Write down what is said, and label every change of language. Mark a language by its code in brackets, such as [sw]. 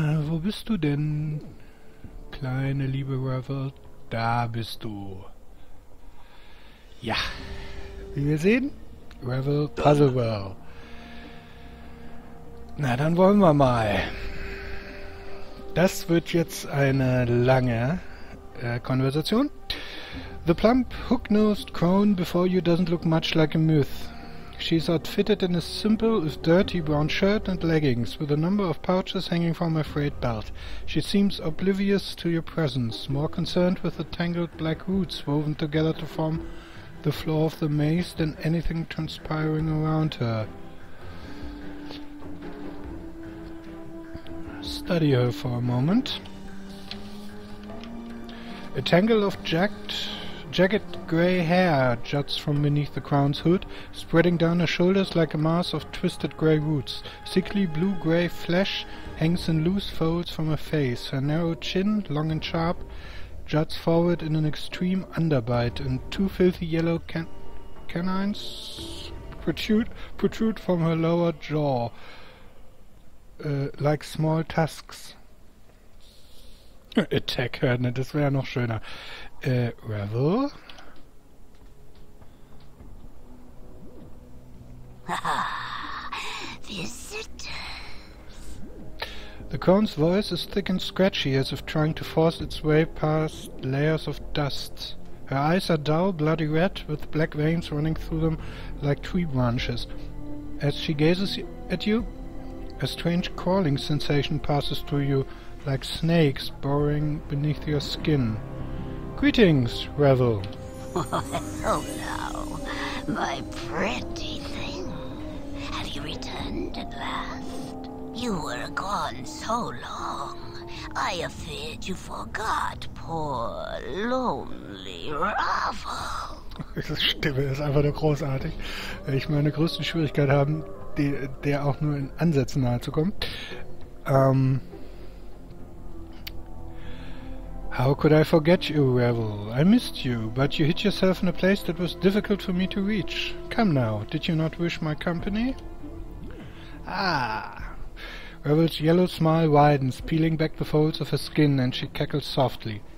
[de] Wo bist du denn? Kleine liebe Ravel, da bist du. Ja, wie wir sehen, Ravel Puzzle Well. Na, dann wollen wir mal. Das wird jetzt eine lange Konversation. [en] The plump, hook-nosed crone before you doesn't look much like a myth. She's outfitted in a simple, if dirty, brown shirt and leggings, with a number of pouches hanging from her frayed belt. She seems oblivious to your presence, more concerned with the tangled black roots woven together to form the floor of the maze than anything transpiring around her. Study her for a moment. A tangle of jagged grey hair juts from beneath the crown's hood, spreading down her shoulders like a mass of twisted grey roots. Sickly blue-grey flesh hangs in loose folds from her face. Her narrow chin, long and sharp, juts forward in an extreme underbite, and two filthy yellow canines protrude from her lower jaw, like small tusks. Attack her, [de] ne, das wäre noch schöner. [en] Ravel? Visitors. The crone's voice is thick and scratchy, as if trying to force its way past layers of dust. Her eyes are dull, bloody red, with black veins running through them like tree branches. As she gazes at you, a strange crawling sensation passes through you, like snakes burrowing beneath your skin. Greetings, Ravel. Hello, my pretty thing. Have you returned at last? You were gone so long. I feared you forgot poor, lonely Ravel. [de] Diese Stimme ist einfach nur großartig. Ich meine größte Schwierigkeit haben, der auch nur in Ansätzen nahe zu kommen. [en] How could I forget you, Ravel? I missed you, but you hid yourself in a place that was difficult for me to reach. Come now, did you not wish my company? Ah! Ravel's yellow smile widens, peeling back the folds of her skin, and she cackles softly.